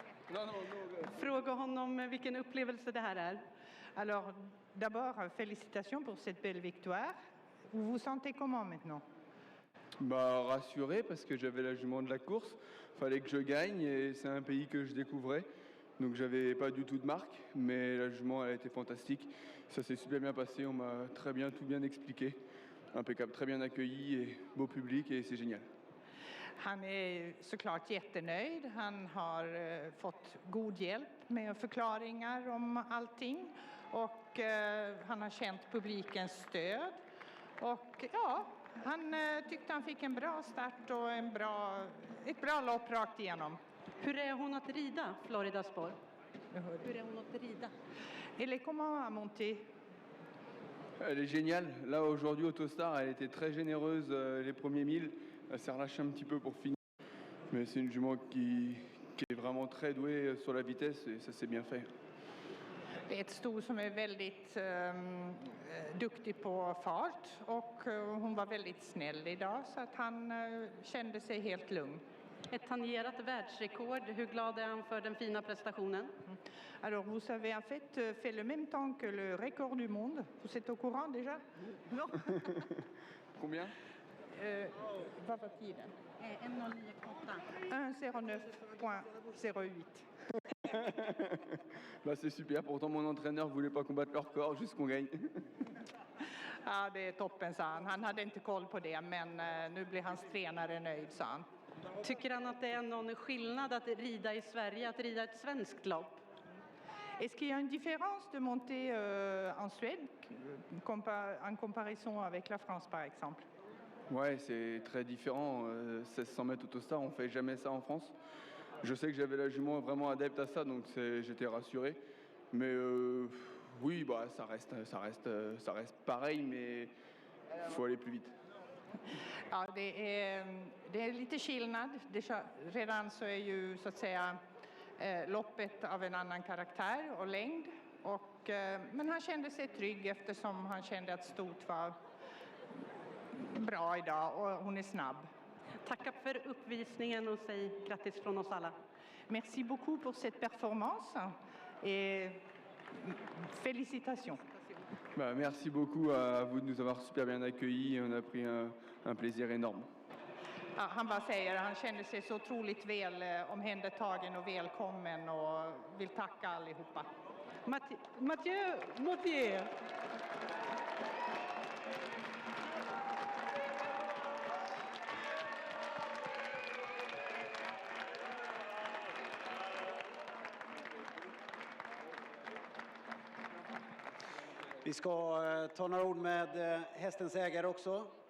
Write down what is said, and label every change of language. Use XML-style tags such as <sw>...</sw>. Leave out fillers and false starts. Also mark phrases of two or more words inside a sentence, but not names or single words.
<sv>Fråga honom vilken upplevelse det här är.</sv> <fr>Alors, d'abord, félicitations pour cette belle victoire. Vous vous sentez comment maintenant? Bah, rassuré parce que j'avais la jument de la course, fallait que je gagne et c'est un pays que je découvrais. Donc j'avais pas du tout de marque, mais la jument elle a été fantastique. Ça s'est super bien passé, on m'a tout bien expliqué. Impeccable, très bien accueilli et beau public et c'est génial.</fr> <sv>Han är såklart jättenöjd. Han har fått god hjälp med förklaringar om allting. Och han har känt publikens stöd. Och ja, han tyckte han fick en bra start och ett bra lopp rakt igenom. Hur är hon att rida, Florida Sport? Hur är hon att rida?</sv> <fr>Elle est comment à monter? Elle est géniale. Là aujourd'hui Autostar, elle était très généreuse les premiers 1000. Elle s'est relâchée un petit peu pour finir. Mais c'est une jument qui est vraiment très douée sur la vitesse et ça s'est bien fait.</fr> <sv>Det är ett sto som är väldigt duktig på fart och hon var väldigt snäll idag så att han kände sig helt lugn. Ett tangerat världsrekord. Hur glad är han för den fina prestationen?</sv> <fr>Alors vous avez en fait fait le même temps que le record du monde. Vous êtes au courant déjà? Non. Combien?</fr> <sv>Vad var tiden? 1:09,8. 1:09.08.</sv> <fr>Bah c'est super, pourtant mon entraîneur voulait pas combattre le record, juste qu'on gagne.</fr> <sv>Ja, det är toppen, sa han. Han hade inte koll på det, men nu blir hans tränare nöjd, sa han. Tycker han att det är någon skillnad att rida i Sverige, att rida ett svenskt lopp?</sv> <fr>Est-ce qu'il y a une différence de monter en Suède en comparaison avec la France, par exemple? Ouais, c'est très différent. 1600 mètres Autostar, on fait jamais ça en France. Je sais que j'avais la jument vraiment adepte à ça, donc j'étais rassuré. Mais oui, bah, ça reste pareil, mais il faut aller plus vite.</fr> <sv>Ja, det är lite skillnad. Redan så är ju så att säga loppet av en annan karaktär och längd. Men han kände sig trygg eftersom han kände att stot var bra idag och hon är snabb. Tacka för uppvisningen och säg grattis från oss alla.</sv> <fr>Merci beaucoup pour cette performance et félicitations. Bah, merci beaucoup à vous de nous avoir super bien accueillis et on a pris un plaisir énorme.</fr> <sv>Ja, han bara säger att han kände sig så otroligt väl omhändertagen och välkommen och vill tacka allihopa. Mathieu Mottier. Vi ska ta några ord med hästens ägare också.</sv>